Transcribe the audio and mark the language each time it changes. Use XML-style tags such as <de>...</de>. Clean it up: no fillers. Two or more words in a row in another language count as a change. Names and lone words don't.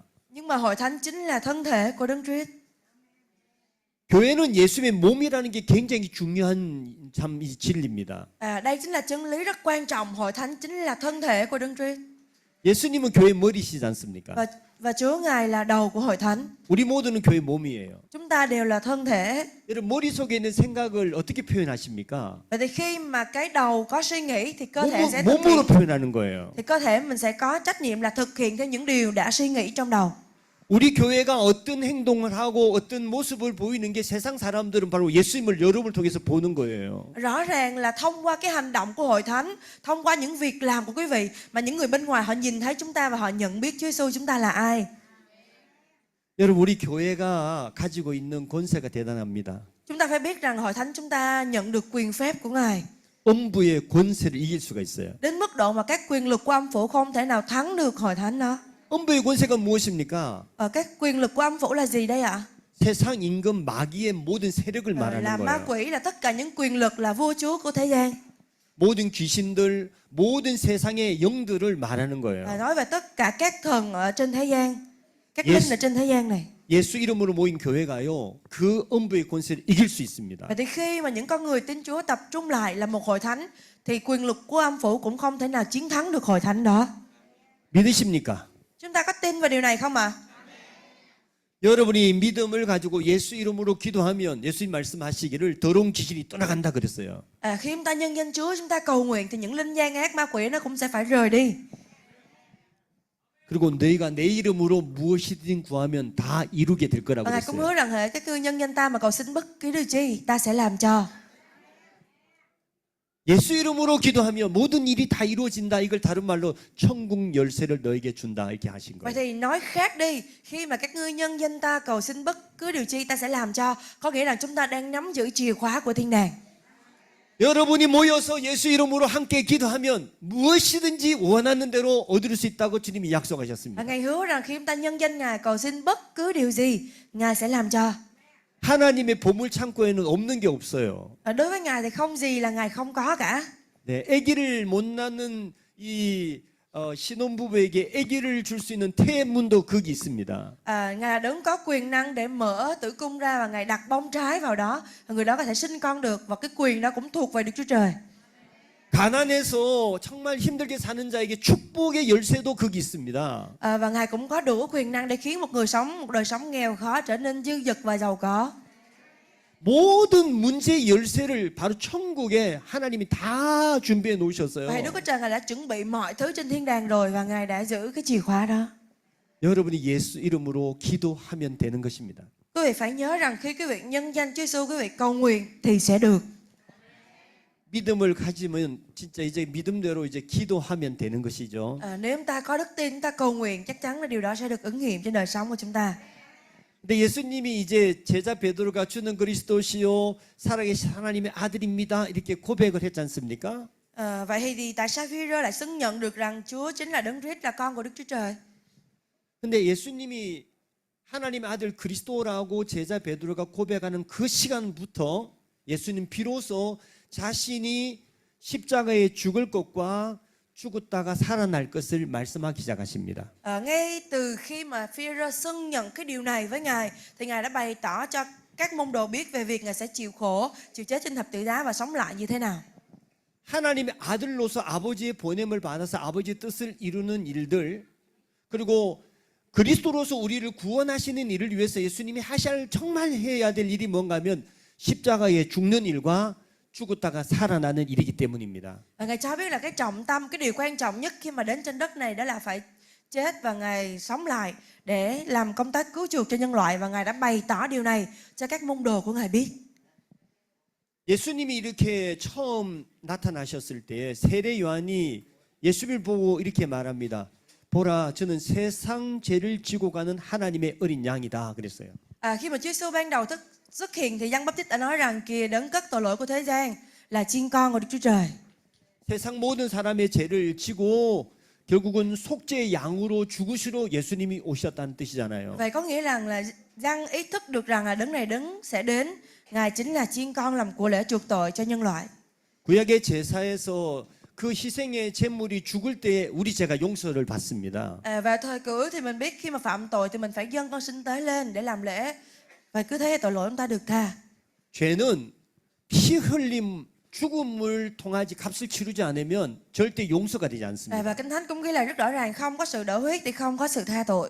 <vi>Nhưng mà hội thánh chính là thân thể của đấng Christ.</vi> <ko>교회는 예수님의 몸이라는 게 굉장히 중요한 참 진리입니다.</ko> <vi>Đây chính là chân lý rất quan trọng. Hội thánh chính là thân thể của đấng Christ.</vi> <ko>예수님은 교회 머리시지 않습니까?</ko> <vi>Và Chúa Ngài là đầu của hội thánh.</vi> <ko>우리 모두는 교회 몸이에요.</ko> <vi>Chúng ta đều là thân thể.</vi> <ko>여러분 머릿속에 있는 생각을 어떻게 표현하십니까?</ko> <vi>Vậy thì khi mà cái đầu có suy nghĩ thì cơ thể sẽ thực</vi> <ko>몸으로</ko> <vi>hiện.</vi> <ko>표현하는 거예요.</ko> <vi>Thì cơ thể mình sẽ có trách nhiệm là thực hiện theo những điều đã suy nghĩ trong đầu.</vi> <ko>우리 교회가 어떤 행동을 하고 어떤 모습을 보이는 게 세상 사람들은 바로 예수님을 여러분을 통해서 보는 거예요.</ko> <vi>Rõ ràng là thông qua cái hành động của hội thánh, thông qua những việc làm của quý vị, mà những người bên ngoài họ nhìn thấy chúng ta và họ nhận biết Chúa Giêsu chúng ta là ai.</vi> <ko>여러분 우리 교회가 가지고 있는 권세가 대단합니다.</ko> <vi>Chúng ta phải biết rằng hội thánh chúng ta nhận được quyền phép của Ngài.</vi> <ko>음부의 권세를 이길 수가 있어요.</ko> <vi>Đến mức độ mà các quyền lực của âm phủ không thể nào thắng được hội thánh đó.</vi> <ko>음부의 권세가 무엇입니까?</ko> <vi>Các quyền lực của âm phủ là gì đây ạ?</vi> <ko>세상 임금 마귀의 모든 세력을</ko> <vi>là</vi> <ko>말하는</ko> <vi>ma</vi> <ko>거예요.</ko> <vi>quỷ là tất cả những quyền lực là vua chúa của thế gian.</vi> <ko>모든 귀신들, 모든 세상의 영들을 말하는</ko> <vi>Là</vi> <ko>거예요.</ko> <vi>nói về tất cả các thần ở trên thế gian, các Yes. linh ở trên thế gian này.</vi> <ko>예수 이름으로 모인 교회가요, 그 음부의 권세를 이길 수 있습니다.</ko> <vi>Và thì khi mà những con người tin Chúa tập trung lại là một hội thánh thì quyền lực của âm phủ cũng không thể nào chiến thắng được hội thánh đó.</vi> <ko>믿으십니까?</ko> <vi>Chúng ta có tin vào điều này không ạ?</vi> <ko>여러분이 믿음을 가지고 예수 이름으로 기도하면 예수님 말씀하시기를 더러운 귀신이 떠나간다 그랬어요.</ko> <vi>Khi chúng ta nhân danh Chúa, chúng ta cầu nguyện thì những linh gian ác ma quỷ nó cũng sẽ phải rời đi.</vi> <ko>그리고 너희가 내 이름으로 무엇이든 구하면 다 이루게 될 거라고</ko> <vi>Và Ngài cũng</vi> <ko>그랬어요.</ko> <vi>hứa rằng hệ các ngươi nhân danh ta mà cầu xin bất cứ điều gì, ta sẽ làm cho.</vi> <ko>예수 이름으로 기도하면 모든 일이 다 이루어진다. 이걸 다른 말로 천국 열쇠를 너에게 준다 이렇게 하신</ko> <vi>Vậy</vi> <ko>거예요.</ko> <vi>thì nói khác đi, khi mà các ngươi nhân danh ta cầu xin bất cứ điều chi ta sẽ làm cho, có nghĩa là chúng ta đang nắm giữ chìa khóa của thiên đàng.</vi> <ko>여러분이 모여서 예수 이름으로 함께 기도하면 무엇이든지 원하는 대로 얻을 수 있다고 주님이</ko> <vi>Và</vi> <ko>약속하셨습니다.</ko> <vi>Ngài hứa rằng khi chúng ta nhân danh Ngài cầu xin bất cứ điều gì, Ngài sẽ làm cho.</vi> <ko>하나님의 보물 창고에는 없는 게 없어요.</ko> <vi>Và đối với Ngài thì không gì là Ngài không có cả.</vi> <ko>네, 아기를 못 낳는 이 신혼부부에게 아기를 줄 수 있는 태문도 거기 있습니다.</ko> <vi>Ngài là đấng có quyền năng để mở tử cung ra và Ngài đặt bông trái vào đó. Và người đó có thể sinh con được và cái quyền đó cũng thuộc về Đức Chúa Trời.</vi> <ko>가난해서 정말 힘들게 사는 자에게 축복의 열쇠도 거기 있습니다.</ko> <vi>Và Ngài cũng có đủ quyền năng để khiến một người sống một đời sống nghèo khó trở nên dư dật và giàu có.</vi> <ko>모든 문제의 열쇠를 바로 천국에 하나님이 다 준비해</ko> <vi>Và</vi> <ko>놓으셨어요.</ko> <vi>Đức Chúa Trời Ngài đã chuẩn bị mọi thứ trên thiên đàng rồi và Ngài đã giữ cái chìa khóa đó.</vi> <ko>여러분이 예수 이름으로 기도하면 되는 것입니다.</ko> <vi>Quý vị phải nhớ rằng khi quý vị nhân danh Chúa Giêsu, quý vị cầu nguyện thì sẽ được.</vi> <ko>믿음을 가지면 진짜 이제 믿음대로 이제 기도하면 되는 것이죠.</ko> <vi>Nếu chúng ta có đức tin, chúng ta cầu nguyện, chắc chắn là điều đó sẽ được ứng nghiệm trên đời sống của chúng ta.</vi> <ko>근데 예수님이 이제 제자 베드로가 주는 그리스도시요 살아계신 하나님의 아들입니다. 이렇게 고백을 했지 않습니까?</ko> <vi>Vậy thì tại sao Phi-rơ lại xưng nhận được rằng Chúa chính là Đấng Christ, là con của Đức Chúa Trời?</vi> <ko>근데 예수님이 하나님의 아들 그리스도라고 제자 베드로가 고백하는 그 시간부터 예수님 비로소 자신이 십자가에 죽을 것과 죽었다가 살아날 것을 말씀하기 시작하십니다.</ko> <vi>Ngay từ khi mà Phi-rơ xưng nhận cái điều này với Ngài thì Ngài đã bày tỏ cho các môn đồ biết về việc Ngài sẽ chịu khổ, chịu chết trên thập tự giá và sống lại như thế nào.</vi> <ko>하나님의 아들로서 아버지의 보냄을 받아서 아버지의 뜻을 이루는 일들, 그리고 그리스도로서 우리를 구원하시는 일을 위해서 예수님이 하셔야 정말 해야 될 일이 뭔가 하면 십자가에 죽는 일과 죽었다가 살아나는 일이기 때문입니다.</ko> <vi>Và Ngài cho biết là cái trọng tâm, cái điều quan trọng nhất khi mà đến trên đất này đó là phải chết và Ngài sống lại để làm công tác cứu chuộc cho nhân loại, và Ngài đã bày tỏ điều này cho các môn đồ của Ngài biết.</vi> <ko>예수님이 이렇게 처음 나타나셨을 때 세례 요한이 예수를 보고 이렇게 말합니다. 보라, 저는 세상 죄를 지고 가는 하나님의 어린 양이다 그랬어요.</ko> <vi>Khi mà Chúa Giêsu ban đầu xuất hiện thì Giăng Báp-tít đã nói rằng kìa đấng cất tội lỗi của thế gian, là chiên con của Đức Chúa Trời.</vi> <ko>세상 모든 사람의 죄를 지고 결국은 속죄의 양으로 죽으시러 예수님이 오셨다는 뜻이잖아요.</ko> <vi>Vậy có nghĩa rằng là Giăng ý thức được rằng là đấng này đấng sẽ đến, Ngài chính là chiên con làm của lễ chuộc tội cho nhân loại.</vi> <ko>구약의 제사에서 그 희생의 제물이 죽을 때 우리 죄가 용서를 받습니다.</ko> <vi>Và thời cũ thì mình biết khi mà phạm tội thì mình phải dâng con sinh tế lên để làm lễ, và cứ thế tội lỗi chúng ta được tha.</vi> <ko>죄는 피 흘림 죽음을 통하지 값을 치르지 않으면 절대 용서가 되지 않습니다.</ko> <vi>Và Kinh Thánh cũng ghi là rất rõ ràng, không có sự đổ huyết thì không có sự tha tội.</vi>